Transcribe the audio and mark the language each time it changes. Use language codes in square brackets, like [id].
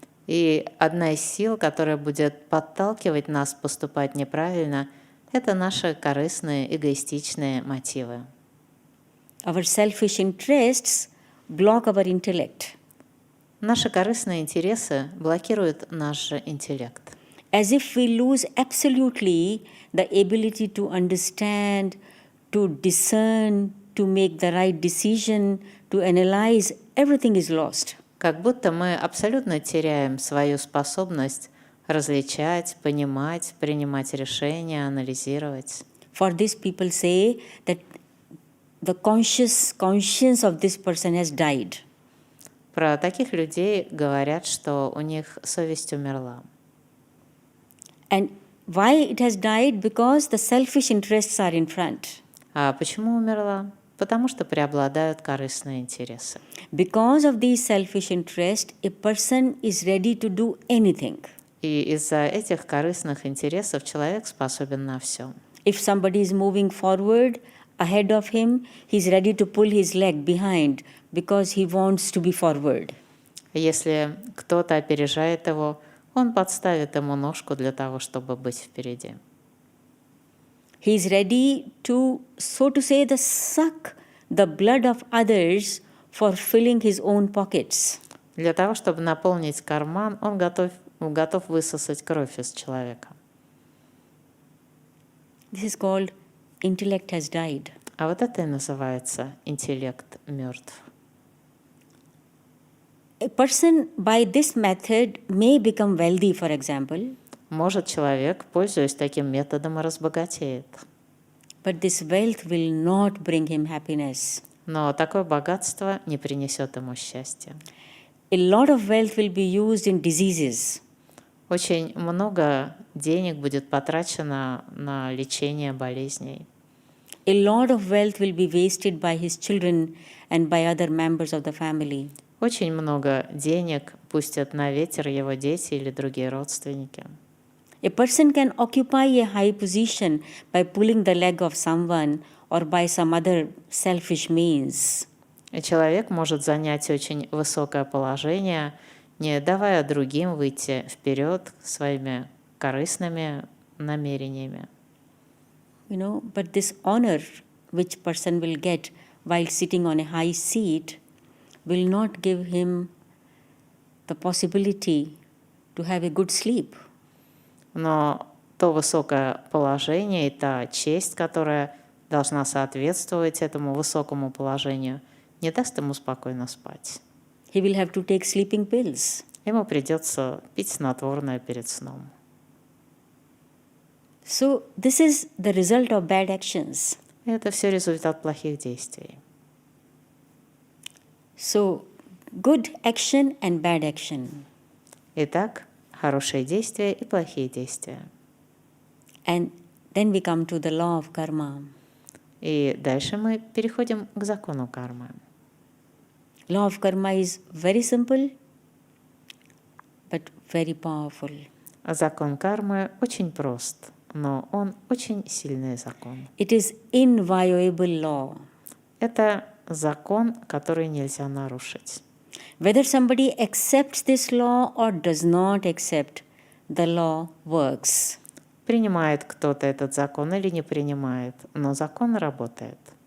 [ru] И одна из сил, которая будет подталкивать нас поступать неправильно, это наши корыстные, эгоистичные мотивы. [en] Our selfish interests block our intellect. [ru] Наши корыстные интересы блокируют наш интеллект. [en] As if we lose absolutely the ability to understand, to discern, to make the right decision, to analyze, everything is lost. [ru] Как будто мы абсолютно теряем свою способность различать, понимать, принимать решения, анализировать. [en] For this, people say that the conscience of this person has died. [ru] Про таких людей говорят, что у них совесть умерла. [en] And why it has died? Because the selfish interests are in front. [ru] А почему умерла? Потому что преобладают корыстные интересы. [en] Because of these selfish interests, a person is ready to do anything. [ru] И из-за этих корыстных интересов человек способен на все. [en] If somebody is moving forward ahead of him, he is ready to pull his leg behind because he wants to be forward. [ru] Если кто-то опережает его, он подставит ему ножку для того, чтобы быть впереди. [en] He is ready to, so to say, suck the blood of others for filling his own pockets. [ru] Для того, чтобы наполнить карман, он готов высосать кровь из человека. [en] This is called intellect has died. [ru] А вот это и называется интеллект мертв. [en] A person by this method may become wealthy, for example, [ru] Может, человек, пользуясь таким методом, и разбогатеет. [en] but this wealth will not bring him happiness. [ru] Но такое богатство не принесет ему счастья. [en] A lot of wealth will be used in diseases. [ru] Очень много денег будет потрачено на лечение болезней. [en] A lot of wealth will be wasted by his children and by other members of the family. [ru] Очень много денег пустят на ветер его дети или другие родственники. [en] A person can occupy a high position by pulling the leg of someone or by some other selfish means. [ru] И человек может занять очень высокое положение, не давая другим выйти вперед своими корыстными намерениями. [en] But this honor which person will get while sitting on a high seat will not give him the possibility to have a good sleep. [ru] Но то высокое положение и та честь, которая должна соответствовать этому высокому положению, не даст ему спокойно спать. [en] He will have to take sleeping pills. [ru] Ему придется пить снотворное перед сном. [en] So this is the result of bad actions. [ru] И это все результат плохих действий. [en] So good action and bad action. [ru] Итак, хорошие действия и плохие действия. [en] And then we come to the law of karma. [ru] И дальше мы переходим к закону кармы. [en] Law of karma is very simple, but very powerful. [ru] Закон кармы очень прост, но он очень сильный закон. [en] It is inviolable law. [ru] Это закон, который нельзя нарушить. [en] Whether somebody accepts this law or does not accept, the law works. [ru] Принимает кто-то этот закон или не принимает, но закон работает.